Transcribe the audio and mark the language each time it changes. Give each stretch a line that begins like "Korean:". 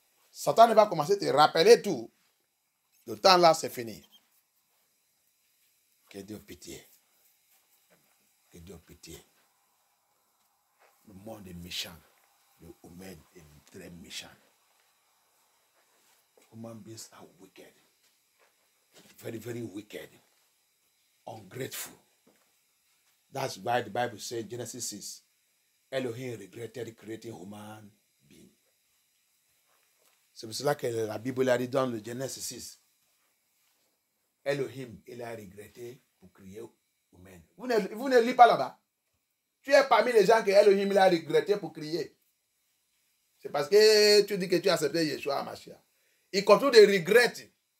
French: Satan va commencer à te rappeler tout. Le temps là, c'est fini. Que Dieu pitié. Que Dieu pitié. Le monde est méchant. Le humain est très méchant.
English: Human beings are wicked. Very, very wicked. Ungrateful. That's why the Bible says, Genesis 6, Elohim regretted creating human being.
French: C'est pour cela que la Bible a dit dans le Genesis 6, Elohim, il a regretté pour créer humain. Vous ne lisez pas là-bas. Tu es parmi les gens que Elohim il a regretté pour créer. C'est parce que tu dis que tu as accepté Yeshua Mashiach. Il continue de regretter.